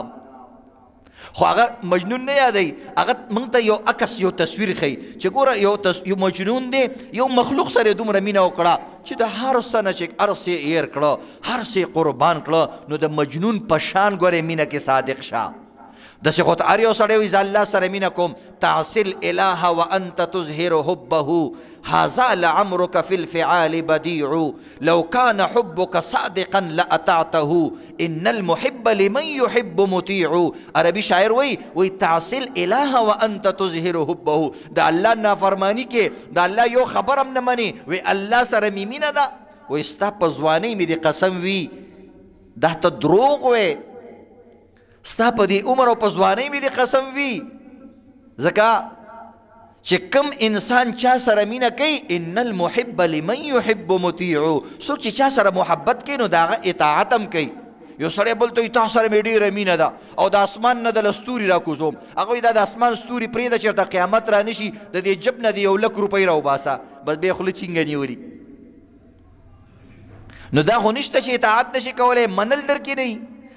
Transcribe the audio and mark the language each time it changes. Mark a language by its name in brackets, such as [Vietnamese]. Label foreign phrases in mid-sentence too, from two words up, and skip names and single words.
[Pashto] خو هغه مجنون نه یادوي، هغه موږ ته یو عکس یو تصویر ښیي چې ګوره یو مجنون دی یو مخلوق سره دومره مینه وکړه چې د هر څه نه چې هر څه ایر کړه، هر څه قربان کړه، نو د مجنون په شان ګورې مینه کې صادق شه. دسې خو ته هر یو سړی وي زه الله سره مینه کوم، [Arabic] تعصي الاله وانت تظهر حبه هذا لعمرك في الفعال بديع لو كان حبك صادقا لأطعته ان المحب لمن يحب مطيع. [Pashto] عربي شاعر وی [Arabic] تعصي الاله وانت تظهر حبه. [Pashto] د الله نافرمانی کې د الله یو خبر هم نه مني، وی الله سره می مینه ده، وی ستا په ځوانۍ مې د قسم وي دا ته دروغ وی، ستا په دې عمر او په ځوانۍ مې د قسم وي. ځکه چې کم انسان چا سره مینه کوي، [Arabic] ان المحب لمن يحب مطیع. [Pashto] څوک چې چا سره محبت کوي نو د هغه اطاعت هم کوي. یو سړی بل ته وایي تا سره مې ډېره مینه ده او د اسمان نه دله ستوري راکوزوم، هغه وایي دا د اسمان ستوري پرېږده چېرته قیامت را نه شي د دې جب نه د 1,00,000 روپۍ راوباسه، بس بیا خوله چینګه نیولي. نو دا خو نشته چې اطاعت نشي کولی، منل در کې نه وي.